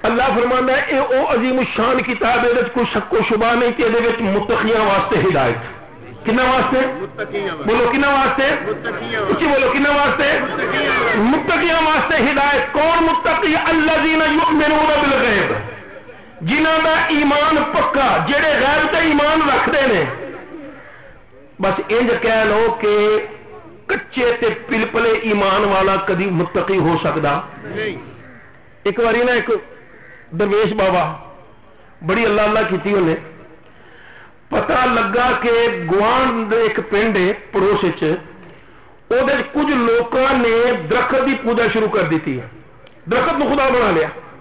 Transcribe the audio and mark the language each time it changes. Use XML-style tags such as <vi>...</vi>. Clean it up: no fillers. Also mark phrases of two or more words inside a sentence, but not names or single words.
<ur>فرماتا ہے یہ وہ عظیم الشان کتاب ہے، کوئی شک و شبہ نہیں کہ یہ</ur> <pa>متقیاں واسطے ہدایت. کنا واسطے؟ بولو کنا واسطے؟ اچھی بولو کنا واسطے؟ متقیاں واسطے ہدایت. کون متقی؟</pa> <ar>الذین یؤمنون بالغیب،</ar> <pa>جنہاں دا ایمان پکا، جڑے غیب تے ایمان رکھتے ہیں. بس انج کہہ لو کہ کچے تے پلپلے ایمان والا کدی متقی ہو سکتا نہیں.</pa> <ur>ایک باری نا ایک درویش بابا بڑی اللہ اللہ کی انہیں، پتہ لگا کہ گوانڈ ایک پنڈ ہے پڑوس کچھ لوگوں نے درخت کی پوجا شروع کر دیتی ہے، درخت کو خدا بنا لیا.</ur>